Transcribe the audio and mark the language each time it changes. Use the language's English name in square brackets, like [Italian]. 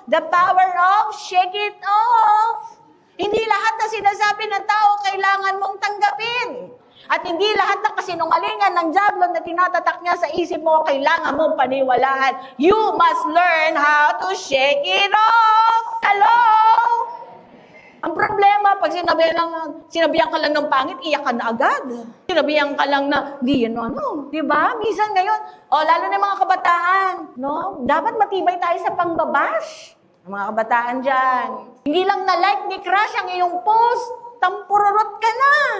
[English] The power of shake it off. [Filipino] Hindi lahat na sinasabi ng tao kailangan mong tanggapin. At hindi lahat ng kasinungalingan ng dyablo na tinatatak niya sa isip mo, kailangan mong paniwalaan. [English] You must learn how to shake it off. Hello? [Filipino] Ang problema, pag sinabihan ka lang ng pangit, iyak ka na agad. Sinabihan ka lang na, di yan ano. Diba? Minsan ngayon, lalo na mga kabataan, no? Dapat matibay tayo sa pangbabash. Mga kabataan dyan. Hindi lang na-like ni crush ang iyong post, tampururot ka na.